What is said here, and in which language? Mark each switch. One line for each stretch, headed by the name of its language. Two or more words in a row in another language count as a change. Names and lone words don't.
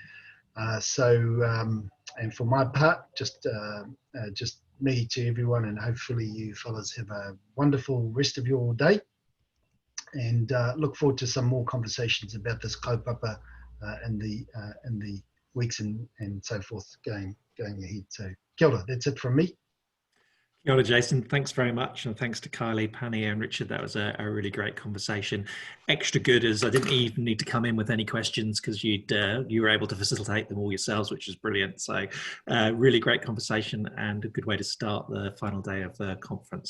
English: And for my part, just me to everyone, and hopefully you fellas have a wonderful rest of your day, and look forward to some more conversations about this kaupapa in the weeks and so forth going ahead.
Māori: So kia ora,
English: that's it from me.
Māori: Kia ora, Jason.
English: Thanks very much, and thanks to Kylie, Pania, and Richard. That was a really great conversation. Extra good as I didn't even need to come in with any questions because you were able to facilitate them all yourselves, which is brilliant. So really great conversation and a good way to start the final day of the conference.